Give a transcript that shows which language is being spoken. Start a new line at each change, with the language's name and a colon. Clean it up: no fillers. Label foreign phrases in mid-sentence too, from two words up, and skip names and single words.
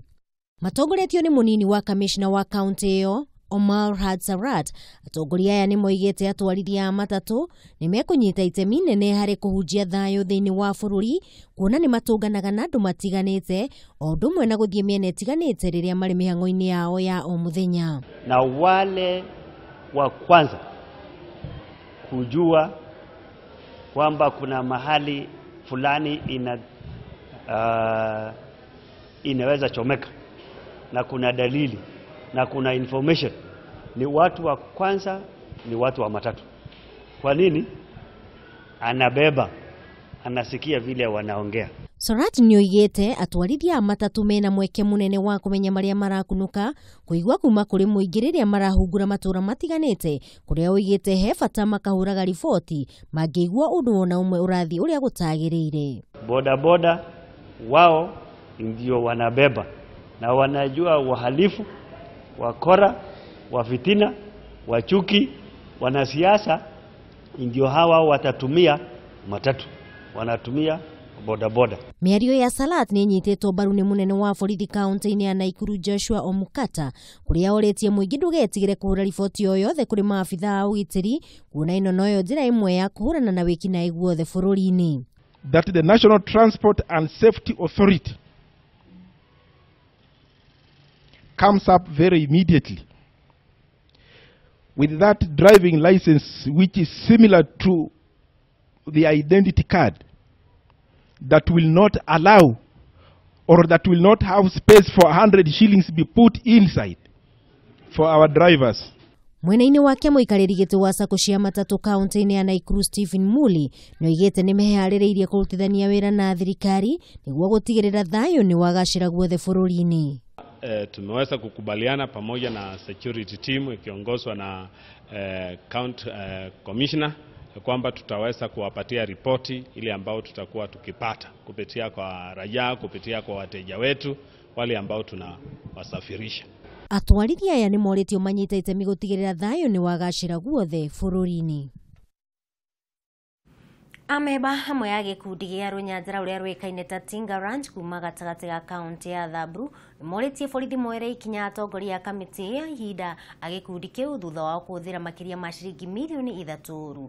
Kikuyu: Matongoretio nĩ mũnini wa kamishna wa kaunti ĩyo Omar Sarat. Atongoria aya nĩ moigĩte atwarithia a matatũ nĩ mekũnyita itemi nene harĩ kũhunjia thayũ thĩinĩ wa bũrũri kuona nĩ matũnganaga na andũ matiganĩte o ũndũ ũmwe na gũthiĩ mĩena ĩtiganĩte rĩrĩa marĩ mĩhang'o-inĩ yao ya o mũthenya.
Swahili: Na wale wa kwanza kujua kwamba kuna mahali fulani inaweza chomeka na kuna dalili na kuna information ni watu wa kwanza, ni watu wa matatu. Kwa nini? Anabeba, anasikia vile wanaongea.
Kikuyu: Sarat nĩoigĩte atwarithia a matatũ mena mweke mũnene wa kũmenya marĩa marakunuka kũigua kuma kũrĩ mũingĩ rĩrĩa marahungura matũra matiganĩte kũrĩa oigĩte he bata makahũraga riboti mangĩigua ũndũ ona ũmwe ũrathiĩ ũrĩa gũtagĩrĩire.
Swahili: Boda wao ndio wanabeba na wanajua wahalifu, wakora, wafitina, wachuki, wanasiasa ndio hawa watatumia matatu, wanatumia boda.
Kikuyu: Mĩario ya Salat nĩ nyitĩtwo mbaru nĩ mũnene wa borithi kaunti-inĩ ya Naikuru Joshua Omukata kũrĩa orĩtie mũingĩ ndũgetigĩre kũhũra riboti o yothe kũrĩ maabitha a ũgitĩri kuona ĩno noyo njĩra ĩmwe ya kũhũrana na wĩkinaĩ guothe bũrũri-inĩ.
English: That the National Transport and Safety Authority comes up very immediately with that driving license which is similar to the identity card that will not allow or that will not have space for 100 shillings be put inside for our drivers.
Kikuyu: Mwena-inĩ wake mũikarĩri gĩtĩ wa sako cia matatũ kaunti-inĩ ya Naikuru Stephen Muli nĩoigĩte nĩ meharĩrĩirie kũrutithania wĩra na thirikari nĩguo gũtigĩrĩra thayũ nĩ wagacĩra guothe bũrũri-inĩ.
Swahili: Tumeweza kukubaliana pamoja na
English: security team
Swahili: ikiongozwa na
English: county commissioner
Swahili: kwamba tutaweza kuwapatia ripoti ile ambao tutakuwa tukipata kupitia kwa raia, kupitia kwa wateja wetu wale ambao tunawasafirisha.
Kikuyu: Atwarithia aya nĩ morĩtio manyita itemi gũtigĩrĩra thayũ nĩ wagacĩra guothe bũrũri-inĩ. Ameba hamwe ya gĩkundi gĩa Rũnyanjara ũrĩa rũĩkaine ta Tinga Ranch kuma gatagatĩ ga kaunti ya Thaburu nĩmorĩtie borithi moere ikinya atongoria a kamĩtĩ ya ihinda a gĩkundi kĩu thutha wa kũhũthĩra makĩria ma ciringi mirioni 3.